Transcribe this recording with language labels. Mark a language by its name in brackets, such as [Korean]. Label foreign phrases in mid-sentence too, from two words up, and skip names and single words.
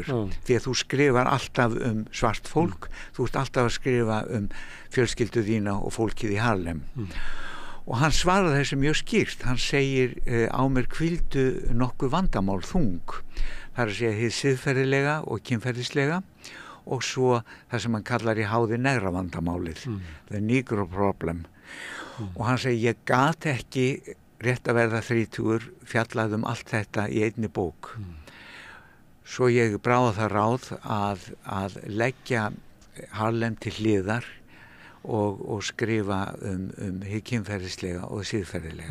[Icelandic] Því að þú skrifar alltaf svart fólk, þú ert alltaf að skrifa fjölskyldu þína og fólkið í Harlem. Og hann svarar þessu mjög skýrt. Hann segir á mér hvíldu nokkuð vandamál þung. Það er að segja hið siðferðilega og kynferðislega og svo það sem hann kallar í háði negra vandamálið, [English] the negro problem. [Icelandic] Og hann segir ég gat ekki rétt að verða 30 fjallað allt þetta í einni bók. Svo ég bráði það ráð að leggja Harlem til hliðar og skrifa hið kynferðislega og siðferðilega.